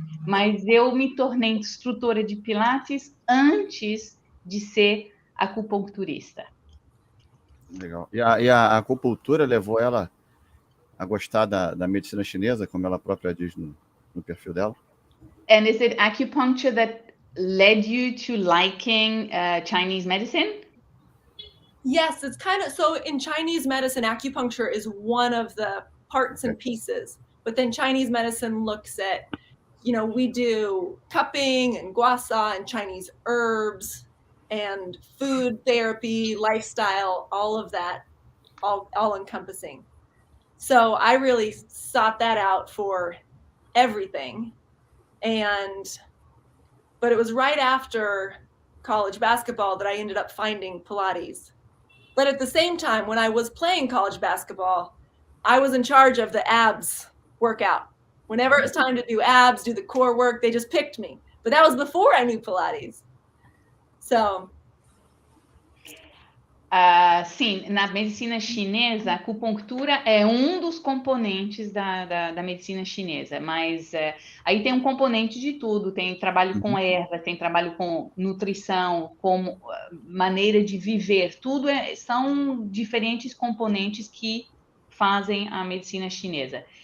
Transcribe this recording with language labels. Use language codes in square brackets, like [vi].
[pt] Mas eu me tornei instrutora de Pilates antes de ser acupuncturista. Legal. E a acupuntura levou ela a gostar da medicina chinesa, como ela própria diz no perfil dela? [en] And is it acupuncture that led you to liking Chinese medicine? Yes, it's kind of, so in Chinese medicine, acupuncture is one of the parts and pieces, but then Chinese medicine looks at, we do cupping and guasa and Chinese herbs and food therapy, lifestyle, all of that, all encompassing. So I really sought that out for everything. But it was right after college basketball that I ended up finding Pilates. But at the same time, when I was playing college basketball, I was in charge of the abs workout. Whenever it was time to do abs, do the core work, they just picked me. But that was before I knew Pilates. So [pt] Sim, na medicina chinesa, a acupuntura é um dos componentes da medicina chinesa, mas aí tem um componente de tudo, tem trabalho com erva, tem trabalho com nutrição, com maneira de viver, tudo são diferentes componentes que fazem a medicina chinesa.